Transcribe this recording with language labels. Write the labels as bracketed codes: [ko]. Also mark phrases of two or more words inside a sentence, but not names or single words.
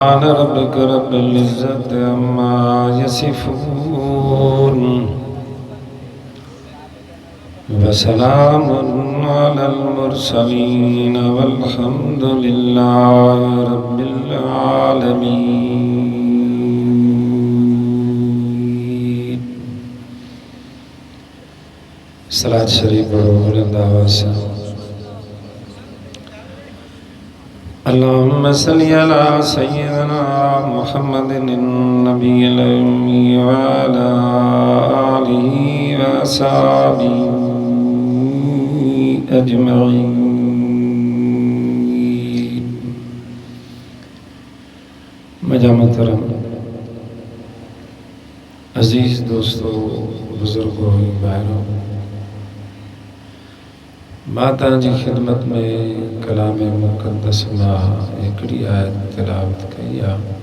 [ar] سبحان ربك رب العزة عما يصفون وسلام على المرسلين والحمد لله رب العالمين. [ur] صلاة شريف بلند آواز سے [ar] اللهم صل على سيدنا محمد النبي الأمي وعلى آله وأصحابه أجمعين. [ur] مجا محترم عزیز دوستو بزرگوں بھائیوں، [sd] माता जी खिदमत में कलाम मुक़द्दस मां हिकिड़ी आयत तिलावत कई आहे।